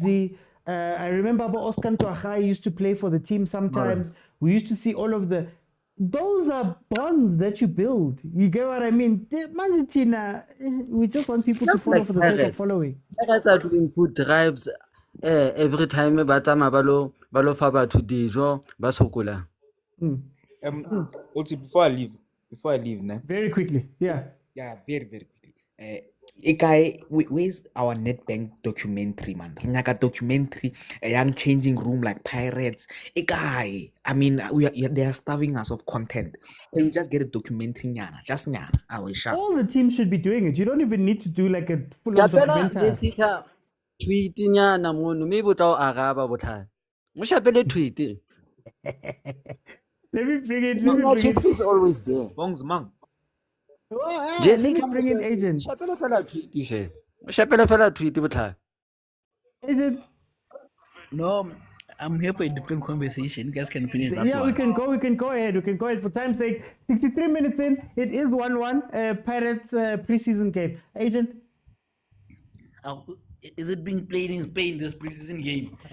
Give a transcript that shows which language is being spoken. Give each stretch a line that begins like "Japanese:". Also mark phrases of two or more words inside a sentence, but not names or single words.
English: I remember Oscar Ntwahai used to play for the team sometimes. We used to see all of those are bonds that you build. You get what I mean? Manjitina, we just want people to Just follow like for the sake of Pirates. following. Pirates are doing food drives every time
Tswana: ba tsamaya ba lo fa batho dijo, ba sokola.
English: Also, before I leave, nah. Very quickly, yeah. Yeah, very, very quickly. Guy, where's our Nedbank documentary, man? Like documentary, a young changing room like Pirates. Guy, I mean, they are starving us of content. Can we just get a documentary, nyana? Just nyana. I will shout. All the teams should be doing it. You don't even need to do like a full-on Shapela documentary.
Tswana: Jessica tweetinyana mono mme bo tla o araba botlhale. Mo shapele tweet.
English: Let me bring it. Kaizer Chiefs is always there. Bongs mang. Let Jessica me bring in agent.
Tswana: shapela fela tweet she. Shapela fela tweet botlhale.
English: Agent. No, I'm here for a different conversation. You guys can finish that Yeah, one. we can go ahead. For time's sake, 63 minutes in, it is 1-1. Pirates preseason game. Agent. Is it being played in Spain, this preseason game?